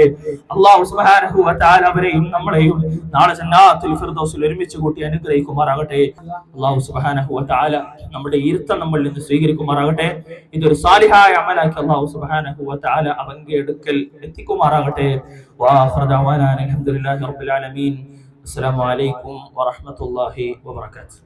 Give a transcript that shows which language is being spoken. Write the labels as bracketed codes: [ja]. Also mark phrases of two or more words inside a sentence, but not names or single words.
[ar] الله سبحانه وتعالى [ml] അവരെയും നമ്മളെയും നാളെ [ar] جنات الفردوس [ml] ഒരുമിച്ച് കൂട്ടി അനുഗ്രഹിക്കുമാറാകട്ടെ. [ar] الله سبحانه وتعالى [ml] നമ്മുടെ ഇരുത്തം നമ്മളിൽ നിന്ന് സ്വീകരിക്കുമാറാകട്ടെ. ഇതൊരു സാലിഹായ അമലാക്കി [ar] الله سبحانه وتعالى [ml] അവന്റെ അടുക്കൽ എത്തിക്കുമാറാകട്ടെ. [ar] وآخر دعوانا الحمد لله رب العالمين. السلام عليكم ورحمة الله وبركاته.